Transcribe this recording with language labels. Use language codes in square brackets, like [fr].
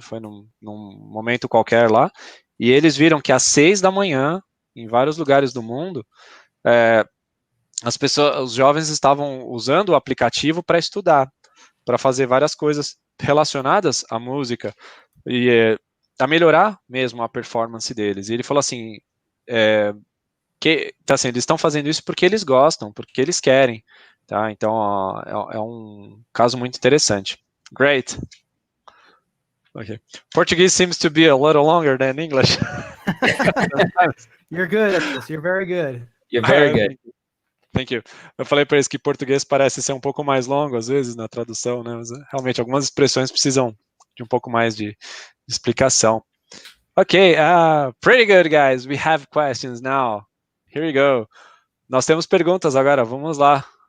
[pt] Foi num momento qualquer lá, e eles viram que às 6 da manhã, em vários lugares do mundo, as pessoas, os jovens estavam usando o aplicativo para estudar, para fazer várias coisas relacionadas à música e a melhorar mesmo a performance deles. E ele falou assim, então, assim, eles estão fazendo isso porque eles gostam, porque eles querem, tá? Então, é um caso muito interessante. [en] Great. Okay. Portuguese seems to be a little longer than English. You're good at this. You're very good. You're very good. Thank you. [pt] Eu falei para eles que português parece ser um pouco mais longo, às vezes, na tradução, né? Mas realmente algumas expressões precisam de um pouco mais de explicação. [en] Okay, pretty good, guys. We have questions now. Here we go. [pt] Nós temos perguntas agora, vamos lá.